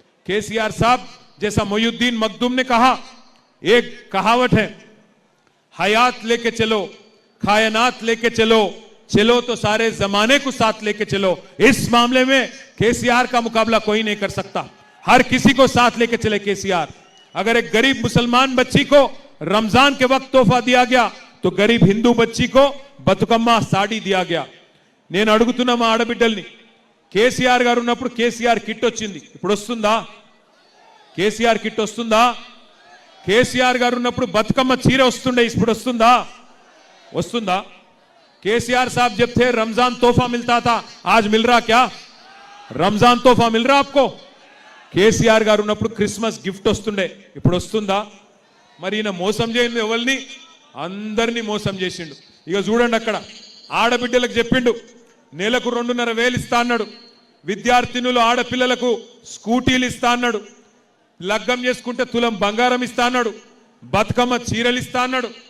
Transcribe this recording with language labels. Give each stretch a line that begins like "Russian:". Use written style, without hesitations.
Hindi: केसीआर साहब जैसा मोयुद्दीन मखदूम ने कहा, एक कहावत है, हयात लेके चलो, कायनात लेके चलो, चलो तो सारे जमाने को साथ लेके चलो. इस मामले में केसीआर का मुकाबला कोई नहीं कर सकता. हर किसी को साथ लेके चले केसीआर. अगर एक गरीब मुसलमान बच्ची को रमजान के वक्त तोहफा दिया गया तो गरीब हिंदू बच्ची को बतुकम्मा साड़ी दिया गया.
Telugu: నేను అడుగుతున్నా మా ఆడబిడ్డల్ని, కేసీఆర్ గారు ఉన్నప్పుడు కేసీఆర్ కిట్ వచ్చింది, ఇప్పుడు వస్తుందా? కేసీఆర్ కిట్ వస్తుందా? కేసీఆర్ గారు ఉన్నప్పుడు బతుకమ్మ చీర వస్తుండే, ఇప్పుడు వస్తుందా? వస్తుందా?
Hindi: केसीआर साहब जब थे रमजान तोहफा मिलता था, आज मिल रहा क्या? रमजान तोहफा मिल रहा आपको?
Telugu: కేసీఆర్ గారు ఉన్నప్పుడు క్రిస్మస్ గిఫ్ట్ వస్తుండే, ఇప్పుడు వస్తుందా? మరి ఈయన మోసం చేయండి, ఎవరిని? అందరినీ మోసం చేసిండు. ఇక చూడండి, అక్కడ ఆడబిడ్డలకు చెప్పిండు నెలకు 2,500 ఇస్తా అన్నాడు, విద్యార్థినులు ఆడపిల్లలకు స్కూటీలు ఇస్తా అన్నాడు, లగ్గం చేసుకుంటే తులం బంగారం ఇస్తా అన్నాడు, బతుకమ్మ చీరలు ఇస్తా అన్నాడు.